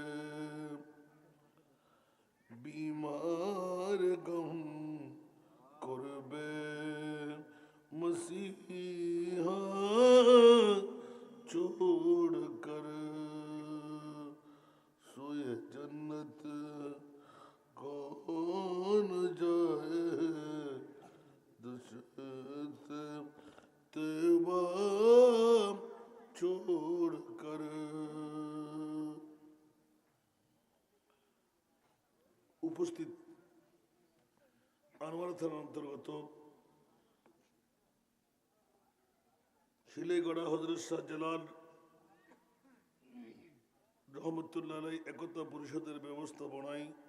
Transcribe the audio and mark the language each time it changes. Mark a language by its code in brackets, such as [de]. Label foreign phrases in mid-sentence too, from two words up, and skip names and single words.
[ur] بیمار غم قرب مسیحا چھوڑ کر سوئے جنت کون جائے دشت طیبہ چھوڑ کر [bn] উপস্থিত আনোয়ারা থানার অন্তর্গত শিলেগড়া হযরত শাহজালাল রহমতুল্লাহ আলাইহি একতা পরিষদের ব্যবস্থাপনায়